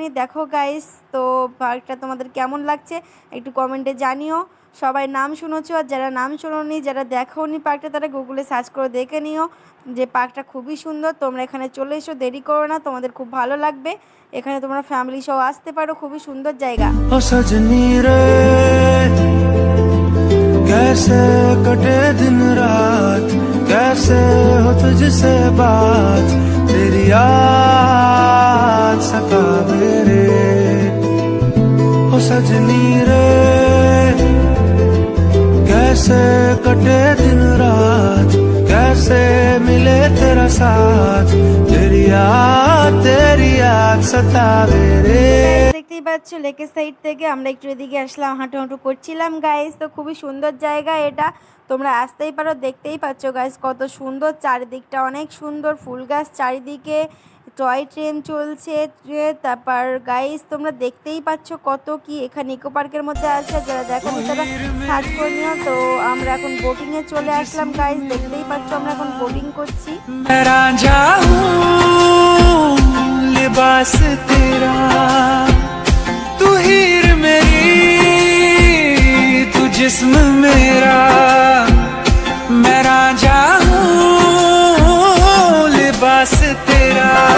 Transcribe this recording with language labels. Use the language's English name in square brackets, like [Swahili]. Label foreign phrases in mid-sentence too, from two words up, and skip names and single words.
[Bangla] দেখো গাইস, তো পার্কটা তোমাদের কেমন লাগছে একটু কমেন্টে জানিও। সবাই নাম শুনেছো, আর যারা নাম শোনোনি, যারা দেখোনি পার্কটা, তারা গুগলে সার্চ করে দেখে নিও যে পার্কটা খুবই সুন্দর। তোমরা এখানে চলে এসো, দেরি করো না, তোমাদের খুব ভালো লাগবে। এখানে তোমরা ফ্যামিলি সহ আসতে পারো, খুবই সুন্দর জায়গা। [Hindi] ओ सजनी रे कैसे कटे दिन रात, कैसे हो तुझसे बात, तेरी याद सतावे रे। ओ सजनी रे कैसे कटे दिन रात, कैसे मिले तेरा साथ, तेरी याद सतावे रे। [Bangla] দেখতেই পাচ্ছ লেকের সাইড থেকে আমরা একটু এদিকে আসলাম, হাঁটু করছিলাম গাইস। তো খুবই সুন্দর জায়গা এটা, তোমরা আসতেই পারো। দেখতেই পাচ্ছ গাইস কত সুন্দর, চারিদিকটা অনেক সুন্দর, ফুল গাছ চারিদিকে, [English] toy train [Bangla] চলছে। তারপর গাইস তোমরা দেখতেই পাচ্ছ কত কি এখানে ইকো পার্কের মধ্যে আছে, যারা দেখো তারা সার্চ করে নিও। তো আমরা এখন বোটিংয়ে চলে আসলাম গাইস, দেখতেই পাচ্ছ আমরা এখন বোটিং করছি। [Hindi] लिबास तेरा तू हीर मेरी, तू जिस्म मेरा, मैं रांझा हूँ लिबास तेरा।